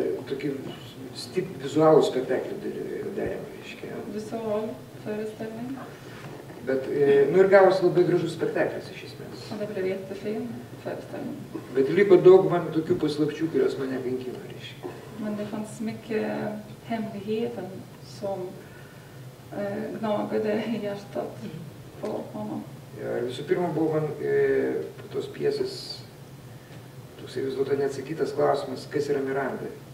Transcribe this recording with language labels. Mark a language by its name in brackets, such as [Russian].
[Lithuanian] Tokį vizualų spektaklį darėm, reiškia. [Swedish] Visual föreställning. [Lithuanian] Bet, nu ir gavosi labai gražus spektaklis iš esmės. [Swedish] Och det blev jättefin föreställning. [Lithuanian] Bet liko daug man tokių paslapčių, kurios mane kankino, reiškia. [Swedish] Men det fanns mycket hemligheter som gnagade i hjärtat på honom. [Lithuanian] Ja, visų pirma buvo man po tos pjesės toksai vis dėlto neatsakytas klausimas, kas yra Miranda.